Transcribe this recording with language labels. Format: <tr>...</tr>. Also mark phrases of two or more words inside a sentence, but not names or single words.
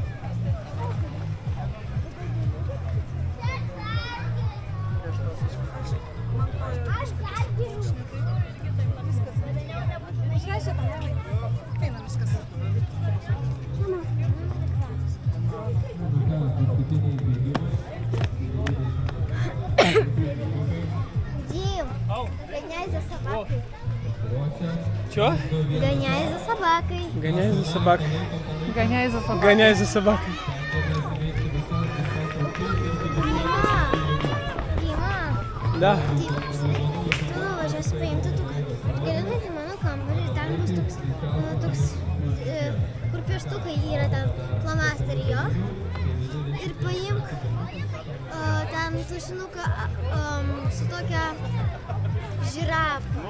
<lt>Aš pergyvenu. Paskutiniai bėgimai.</lt> <ru>Дим, гоняй за собакой.</ru> <lt>Ruošia.</lt> <ru>Чё? Гоняй за собакой. Гоняй за собакой. Гоняй за собой. Гоняй за собакой. Дима, Да.</ru> <lt>tu nuvažiuosi paimti tų, gali nueiti į mano kambarį ir ten bus toks, kur pieštukai yra ten flomasteriai jo. Ir paimk ten tušinuką su tokia žirafa,</lt>